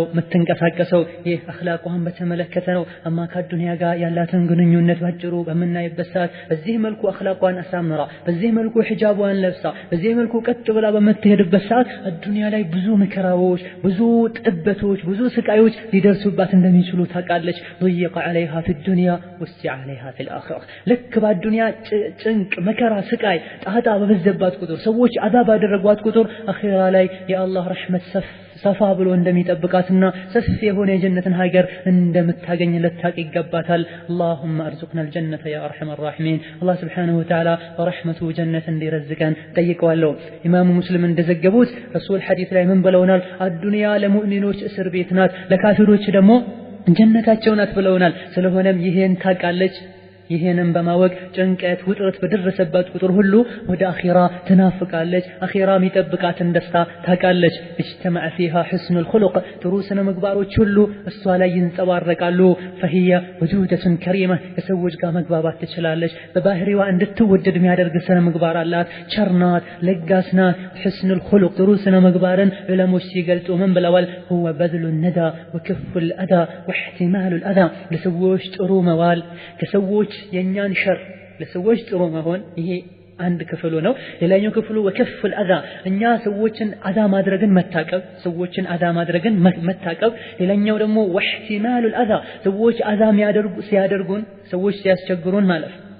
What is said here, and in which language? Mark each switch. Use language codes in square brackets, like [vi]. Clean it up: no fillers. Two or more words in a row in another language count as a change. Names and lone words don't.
[am] የምትንቀሳቀሰው። ይህ አኽላቋን በተመለከተ ነው። አማ ከዱንያ ጋር ያላትን ግንኙነት ባጭሩ በምናይበት ሰዓት በዚህ መልኩ አኽላቋን አሳምራ፣ በዚህ መልኩ ሒጃቧን ለብሳ፣ በዚህ መልኩ ቀጥ ብላ በምትሄድበት ሰዓት ዱንያ ላይ ብዙ መከራዎች፣ ብዙ ጥበቶች፣ ብዙ ስቃዮች ሊደርሱባት እንደሚችሉ ታውቃለች። [ar] ضيق عليها في الدنيا وسع عليها في الآخرة። [am] ልክ በዱንያ ጭንቅ፣ መከራ፣ ስቃይ ጣጣ በበዘባት ቁጥር ሰዎች አዛብ ያደረጓት ቁጥር አኺራ ላይ የአላህ ረሕመት ሰፋ ብሎ እንደሚጠብቃትና ሰፊ የሆነ የጀነትን ሀገር እንደምታገኝ ልታቅ ይገባታል። [ar] اللهم ارزقنا الجنة يا ارحم الراحمين። [am] አላህ [ar] سبحانه وتعالى [am] በረሕመቱ ጀነት እንዲረዝቀን ጠይቀዋለሁ። ኢማሙ ሙስሊም እንደዘገቡት ረሱል ሐዲስ ላይ ምን ብለውናል? አዱንያ ለሙእሚኖች እስር ቤት ናት፣ ለካፊሮች ደግሞ ጀነታቸው ናት ብለውናል። ስለሆነም ይሄን ታውቃለች። ይሄንን በማወቅ ጭንቀት፣ ውጥረት በደረሰባት ቁጥር ሁሉ ወደ አኺራ ትናፍቃለች። አኺራ የሚጠብቃትን ደስታ ታውቃለች። [ar] اجتمع فيها حسن الخلق፣ [am] ጥሩ ስነ ምግባሮች ሁሉ እሷ ላይ ይንጸባረቃሉ። [ar] فهي وجودة كريمة፣ [am] ከሰዎች ጋር መግባባት ትችላለች። በባህሪዋ እንድትወደድ የሚያደርግ ስነ ምግባር አላት። ቸርናት፣ ለጋስናት። [ar] حسن الخلق [am] ጥሩ ስነ ምግባርን ዑለሞች ሲገልጹ ምን ብለዋል? [ar] هو بذل الندى وكف الأذى واحتمال الأذى፣ [am] ለሰዎች ጥሩ መዋል፣ ከሰዎች የኛን ሸር ለሰዎች ጥሩ መሆን፣ ይሄ አንድ ክፍሉ ነው። ሌላኛው ክፍሉ [ar] وكف الأذى፣ [am] እኛ ሰዎችን አዛ ማድረግን መታቀብ፣ ሰዎችን አዛ ማድረግን መታቀብ። ሌላኛው ደግሞ [ar] واحتمال الأذى፣ [am] ሰዎች አዛ ሲያደርጉን፣ ሰዎች ሲያስቸግሩን ማለፍ፣